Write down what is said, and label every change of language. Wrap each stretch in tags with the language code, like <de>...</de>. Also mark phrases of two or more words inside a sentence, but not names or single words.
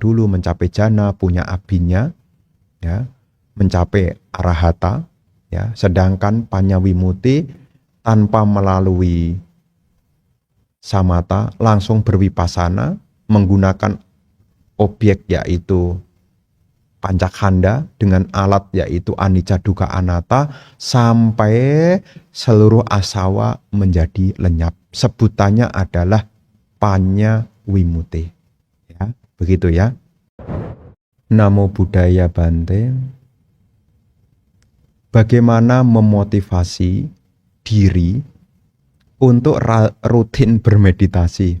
<id>dulu mencapai jana, punya abinya, ya, mencapai arahata, ya, sedangkan</id> <pi>panya wimuti</pi> <id>tanpa melalui samata langsung berwipasana menggunakan objek yaitu pancakhanda dengan alat yaitu</id> <pi>anicca dukkha anatta</pi> <id>sampai seluruh asawa menjadi lenyap. Sebutannya adalah</id> <pi>panya wimuti.</pi> <id>Ya, begitu ya.</id> <pi>Namo Buddhaya</pi> <id>Bante. Bagaimana memotivasi diri untuk rutin bermeditasi?</id>